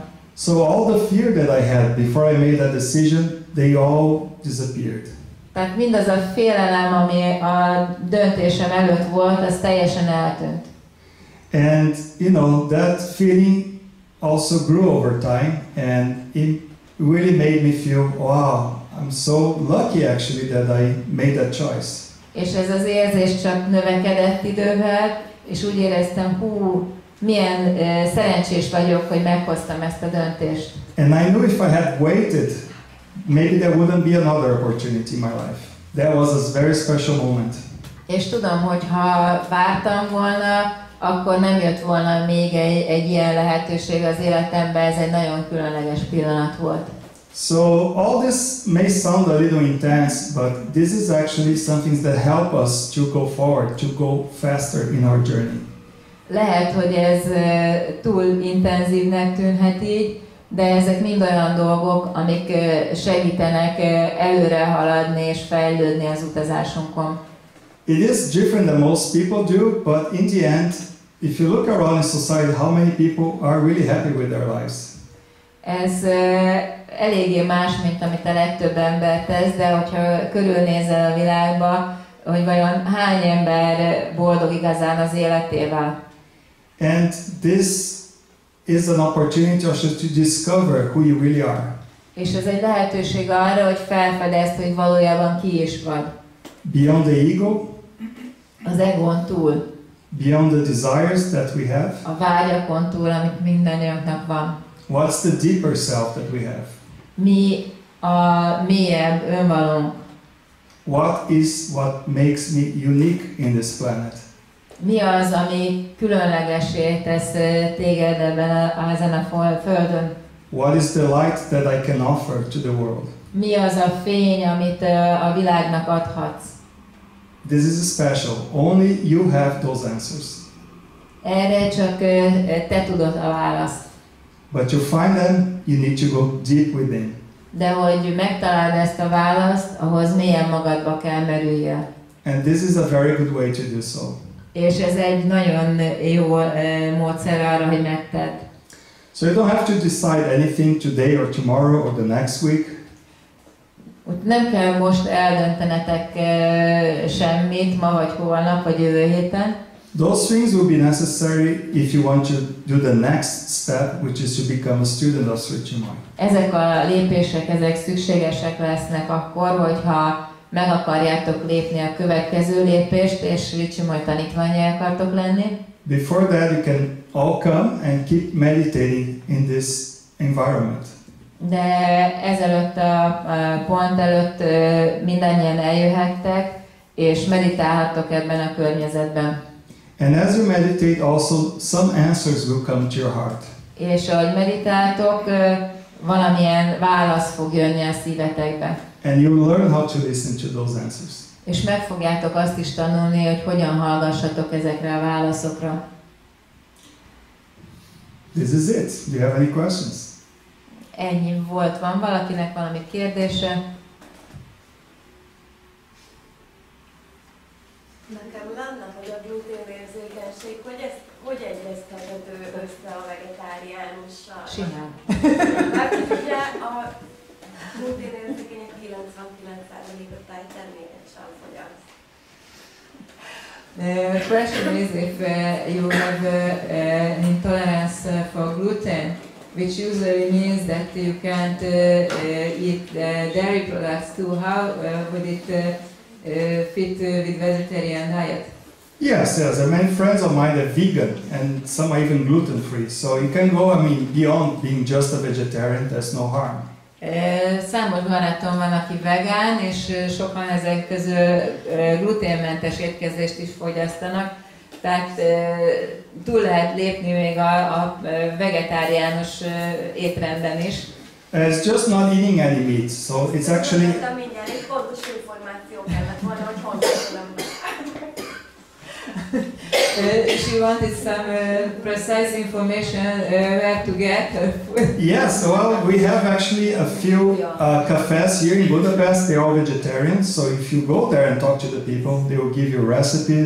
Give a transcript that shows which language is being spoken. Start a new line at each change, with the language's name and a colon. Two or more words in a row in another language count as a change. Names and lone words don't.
English: So all the fear that I had before I made that decision, they all disappeared.
Hungarian: Tehát mindaz a félelem, ami a döntésem előtt volt, az teljesen eltűnt.
English: And that feeling also grew over time, and it really made me feel, wow, I'm so lucky actually that I made that choice.
Hungarian: És ez az érzés csak növekedett idővel, és úgy éreztem, milyen szerencsés vagyok, hogy meghoztam ezt a döntést.
English: And I knew if I had waited, maybe there wouldn't be another opportunity in my life. That was a very special moment.
Hungarian: És tudom, hogy ha vártam volna, akkor nem jött volna még egy ilyen lehetőség az életembe, ez egy nagyon különleges pillanat volt.
English: So all this may sound a little intense, but this is actually something that help us to go forward, to go faster in our journey.
Hungarian: Lehet, hogy ez túl intenzívnek tűnhet így, de ezek mind olyan dolgok, amik segítenek előre haladni és fejlődni az utazásunkon.
English: It is different than most people do, but in the end, if you look around in society, how many people are really happy with their lives?
Hungarian: Ez eléggé más, mint amit a legtöbb ember tesz, de hogyha körülnézel a világba, hogy vajon hány ember boldog igazán az életével.
English: And this is an opportunity also to discover who you really are.
Hungarian: És ez egy lehetőség arra, hogy felfedezd, hogy valójában ki is vagy.
English: Beyond the ego,
Hungarian: Az egón túl,
English: beyond the desires that we have,
Hungarian: a vágyakon túl, amit mindannyiunknak van.
English: what's the deeper self that we have?
Hungarian: Mi a mélyebb önvalónk?
English: What makes me unique in this planet?
Hungarian: Mi az, ami különlegessé tesz téged ezen a földön?
English: What is the light that I can offer to the world?
Hungarian: Mi az a fény, amit a világnak adhatsz?
English: This is special. Only you have those answers.
Hungarian: Erre csak te tudod a választ.
English: But to find them, you need to go deep within.
Hungarian: De hogy megtaláld ezt a választ, ahhoz mélyen magadba kell merüljél.
English: And this is a very good way to do so.
Hungarian: És ez egy nagyon jó módszer arra, hogy megtedd.
English: So you don't have to decide anything today or tomorrow or the next week.
Hungarian: Úgy nem kell most eldöntenetek semmit, ma vagy holnap, vagy jövő héten.
English: Those things will be necessary if you want to do the next step, which is to become a student of Sri Chinmoy.
Hungarian: Ezek a lépések, ezek szükségesek lesznek akkor, hogyha meg akarjátok lépni a következő lépést, és Sri Chinmoy tanítványai akartok lenni.
English: Before that, you can all come and keep meditating in this environment.
Hungarian: De ezelőtt a pont előtt mindannyian eljöhettek, és meditálhattok ebben a környezetben.
English: And as you meditate, also some answers will come to your heart.
Hungarian: És ahogy meditáltok, valamilyen válasz fog jönni a szívetekbe.
English: And you will learn how to listen to those answers.
Hungarian: És meg fogjátok azt is tanulni, hogy hogyan hallgassatok ezekre a válaszokra.
English: This is it. Do you have any questions?
Hungarian: Ennyi volt. Van valakinek valami kérdése? Nekem lenne, hogy a gluténérzékenység, hogy ez hogy egyeztethető össze a vegetáriánussal? Simán. Mert ugye a gluténérzékenyek 99%-a tájterméket sem fogyaszt.
English: The question is if you have an intolerance for gluten, which usually means that you can't eat dairy products too. How would it fit with vegetarian diet? Yes, there are many friends of mine that are vegan, and some are even gluten-free. So you can go, beyond being just a vegetarian, there's no harm.
Hungarian: Számos barátom van, aki vegán, és sokan ezek közül gluténmentes étkezést is fogyasztanak. Tehát túl lehet lépni még a vegetáriánus étrenden is.
English: It's just not eating any meat, so it's actually...
Hungarian: Mindjárt egy pontos információ kellett volna, hogy honnan
English: She wanted some precise information where to get her food. Yes, well, we have actually a few cafes here in Budapest. They're all vegetarian, so if you go there and talk to the people, they will give you recipes.